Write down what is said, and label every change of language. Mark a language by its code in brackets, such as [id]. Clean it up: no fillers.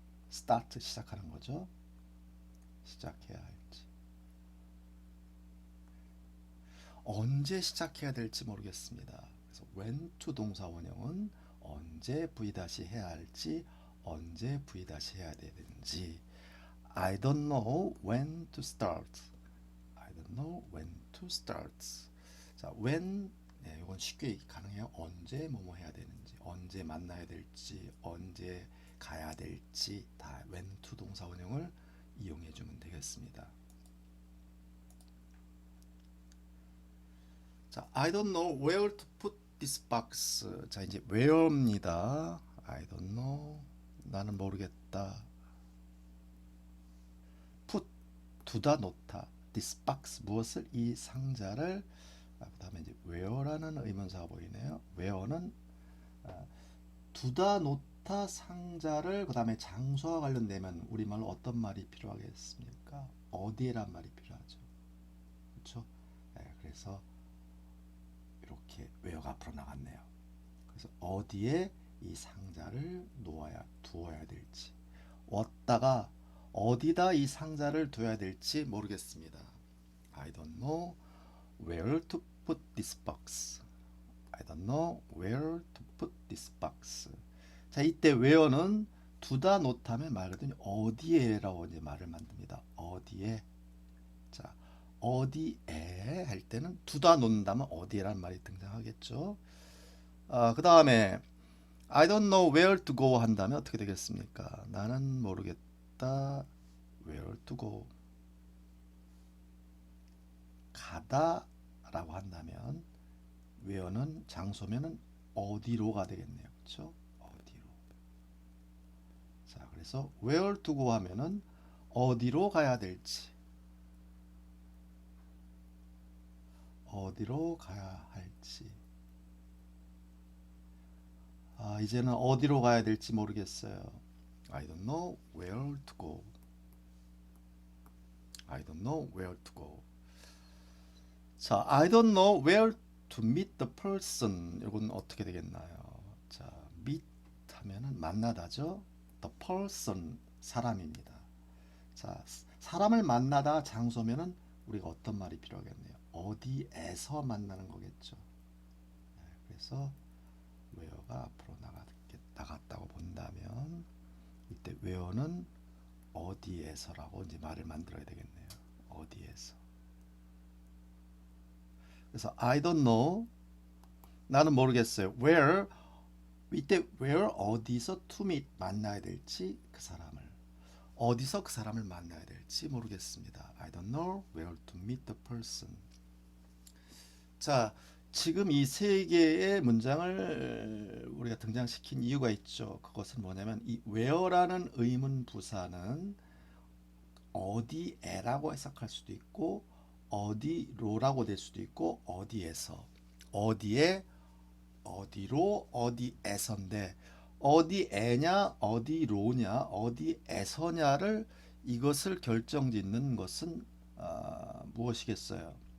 [ko] start 시작하는 거죠. 시작해야 할지. 언제 시작해야 될지 모르겠습니다. 그래서 when to 동사 원형은 언제 V 다시 해야 할지, 언제 V 다시 해야 되는지. [en] I don't know when to start. I don't know when to start. [ko] 자, when 이건 쉽게 가능해요. 언제 뭐뭐 해야 되는지, 언제 만나야 될지, 언제 가야 될지 다 when to 동사 원형을 이용해 주면 되겠습니다. [en] 자, I don't know where to put this box. [ko] 자, 이제 where입니다. [en] I don't know. [ko] 나는 모르겠다. put, 두다 놓다. this box, 무엇을? 이 상자를. 그 다음에 이제 where라는 의문사가 보이네요. where는 두다 놓다 상자를, 그 다음에 장소와 관련되면 우리말로 어떤 말이 필요하겠습니까? 어디에란 말이 필요하죠. 그렇죠? 그래서 이렇게 where가 앞으로 나갔네요. 그래서 어디에 이 상자를 두어야 될지, 어디다가 어디다 이 상자를 둬야 될지 모르겠습니다. [en] I don't know where to put this box. I don't know where to put this box. [ko] 자, 이때 where는 두다 놓다면 말 그대로 어디에라고 이제 말을 만듭니다. 어디에. 자, 어디에 할 때는 두다 놓는다면 어디에라는 말이 등장하겠죠. 그 다음에 [en] I don't know where to go [ko] 한다면 어떻게 되겠습니까? 나는 모르겠다. [en] where to go. [ko] 가다 라고 한다면 where는 장소면은 어디로가 되겠네요. 그렇죠? 어디로. 자, 그래서 where to go 하면은 어디로 가야 될지, 어디로 가야 할지. 이제는 어디로 가야 될지 모르겠어요. [en] I don't know where to go. I don't know where to go. 자, I don't know where to meet the person. [ko] 이건 어떻게 되겠나요? 자, meet 하면은 만나다죠. [en] The person, 사람입니다. [ko] 자, 사람을 만나다 장소면은 우리가 어떤 말이 필요하겠네요. 어디에서 만나는 거겠죠. 네, 그래서 where가 앞으로 나갔다고 본다면 이때 where는 어디에서라고 이제 말을 만들어야 되겠네요. 어디에서. [en] 그래서 I don't know. [ko] 나는 모르겠어요. where 이때 where 어디서 to meet 만나야 될지 그 사람을 어디서 그 사람을 만나야 될지 모르겠습니다. [en] I don't know where to meet the person. [ko] 자, 지금 이 세 개의 문장을 우리가 등장시킨 이유가 있죠. 그것은 뭐냐면 이 where라는 의문 부사는 어디에라고 해석할 수도 있고 어디로라고 될 수도 있고 어디에서 어디에 어디로 어디에서인데 어디에냐 어디로냐 어디에서냐를 이것을 결정짓는 것은 무엇이겠어요?